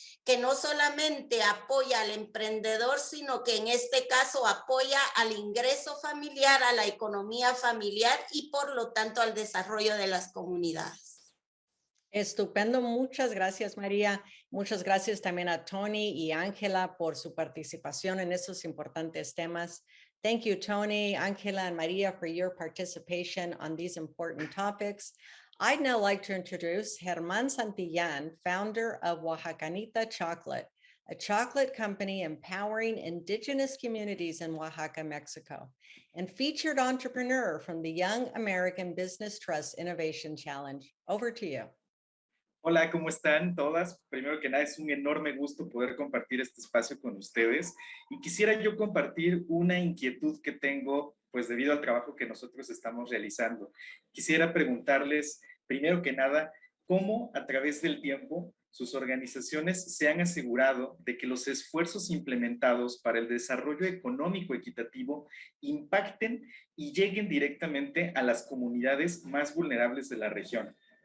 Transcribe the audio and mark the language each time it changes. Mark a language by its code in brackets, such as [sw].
[es] que no solamente apoya al emprendedor, sino que en este caso apoya al ingreso familiar, a la economía familiar y por lo tanto al desarrollo de las comunidades. Estupendo, muchas gracias María. Muchas gracias también a Tony y Ángela por su participación en estos importantes temas. [en] Thank you, Tony, Ángela, and Maria for your participation on these important topics. I'd now like to introduce Germán Santillán, founder of Oaxacanita Chocolate, a chocolate company empowering indigenous communities in Oaxaca, Mexico, and featured entrepreneur from the Young American Business Trust Innovation Challenge. Over to you. [es] Hola, ¿cómo están todas? Primero que nada, es un enorme gusto poder compartir este espacio con ustedes y quisiera yo compartir una inquietud que tengo, pues debido al trabajo que nosotros estamos realizando. Quisiera preguntarles, primero que nada, ¿cómo a través del tiempo sus organizaciones se han asegurado de que los esfuerzos implementados para el desarrollo económico equitativo impacten y lleguen directamente a las comunidades más vulnerables de la región?